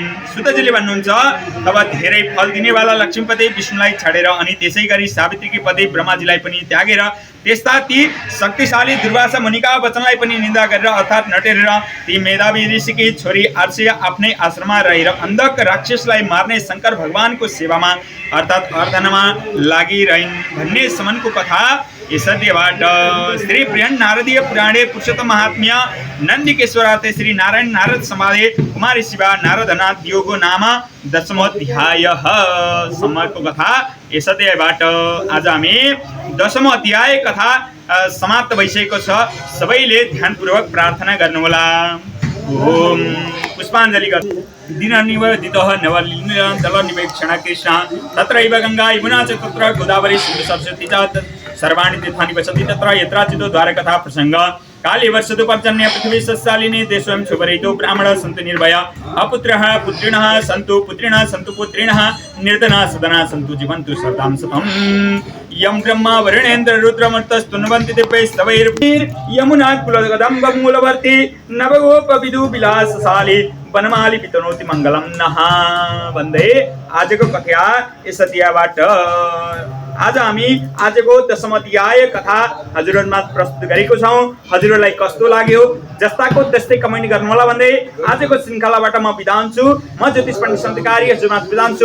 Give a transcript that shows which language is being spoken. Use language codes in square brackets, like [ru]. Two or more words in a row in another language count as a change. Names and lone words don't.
[ne] सुतजीले भन्नुहुन्छ, तब धेरै फल दिनेवाला लक्ष्मीपति विष्णुलाई छाडेर अनि त्यसै गरी सावित्रीकी पति ब्रह्माजीलाई पनि त्यागेर त्यस्ता ती शक्तिशाली दुर्वासा मुनिका वचनलाई पनि निन्दा गरेर अर्थात् नटेरेर ती मेधावी ऋषिकी छोरी आर्षिया आफ्नै आश्रममा रहेर अन्धक राक्षसलाई मार्ने शङ्कर भगवानको सेवामा अर्थात् आराधनामा लागिरहन् भन्ने सम्मको कथा यसैबाट [sa] श्री बृहन् नारदीय पुराणे पुरुषोत्तम महात्म्य नन्दिकेश्वरार्थे श्री नारायण नारद संवादे कुमारी शिवा नारदनाथ योगो नाम दशमोऽध्याय [ne] सम्मको कथा यसैबाट आज हामी दशमौं अध्याय कथा समाप्त भइसकेको छ। सबैले ध्यानपूर्वक प्रार्थना गर्नुहोला। [sa] ओम पुष्पाञ्जलि दिननिवदितः नवलिन्दलनिवेक्षण कृष्ण तत्रैव गङ्गा यमुना च तत्र गोदावरी सिन्धु सरस्वती च सर्वाणि तीर्थानि वसन्ति तत्र यत्राचितो द्वारकथा प्रसङ्ग काले वर्षतु पर्जन्य पृथ्वी सस्यालिनी देशोऽयं शुभरहितो ब्राह्मणः सन्तु निर्भय अपुत्रः पुत्रिणः सन्तु पुत्रिणः सन्तु पुत्रिणः निर्धनः सदनः सन्तु जीवन्तु शतां शतम् यं ब्रह्मा वरुणेन्द्र रुद्रमरुतस्तुन्वन्ति दिव्यैस्तवैर्यमुना कुलकदम्बमूलवर्ती नवगोपविदु विलासशाली वनमाली वितनोति मङ्गलं नः। [ne] वन्दे आजको कथा यसैबाट आज हामी आजको दशम अध्याय कथा हजुरहरुमा प्रस्तुत गरेको छौं। हजुरहरुलाई कस्तो लाग्यो जस्ताको त्यस्तै कमेन्ट गर्नुहोला भन्दै आजको श्रृङ्खलाबाट म बिदा हुन्छु। म ज्योतिष पण्डित सन्तकारी हजुरहरुमा बिदा हुन्छु।